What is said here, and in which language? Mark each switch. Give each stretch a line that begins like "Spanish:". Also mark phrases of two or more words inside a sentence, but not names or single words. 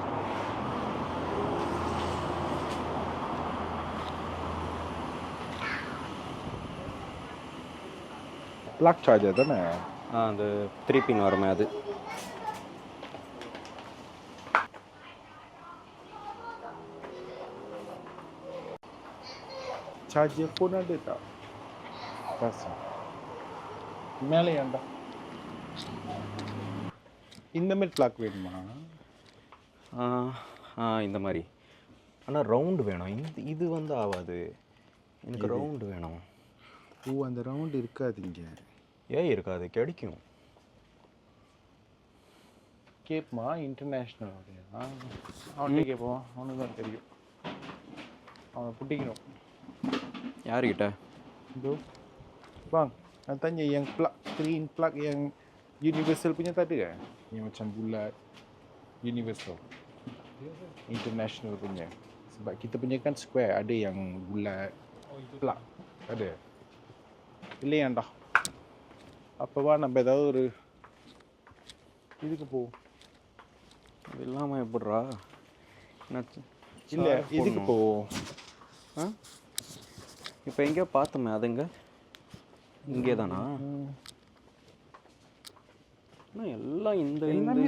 Tamil: பிளாக் சார்ஜர் தானே? அந்த 3 பின் வருமே அது.
English: charger phone
Malay: ada tak? Pasang.
Tamil: மேலே ஏண்டா இந்த மாதிரி பிளாக் வேணுமா? இந்த மாதிரி. ஆனால் ரவுண்டு வேணும். இது வந்து ஆகாது, எனக்கு ரவுண்டு வேணும். ஓ, அந்த ரவுண்டு இருக்காது இங்கே. ஏன் இருக்காது? கிடைக்கும். கேட்போமா? இன்டர்நேஷ்னல் அவன்கிட்ட கேட்போம், அவனுக்கு தான் தெரியும். அவனை புட்டிக்கணும். யாருக்கிட்ட?
Malay: இதோ bang, nak tanya yang plug,
English: screen plug
Malay: yang universal punya tak ada kan? Yang macam bulat universal, international punya. Sebab kita punya kan square, ada yang bulat plug, ada. Pilih yang dah apa wah nampak tahu
Tamil: ஒரு இதுக்கு போ. அது இல்லாமல் எப்படிரா? இல்லை இதுக்கு போ. இப்போ எங்கேயோ பார்த்தோமே, அதுங்க இங்கே தானா? எல்லாம் இந்த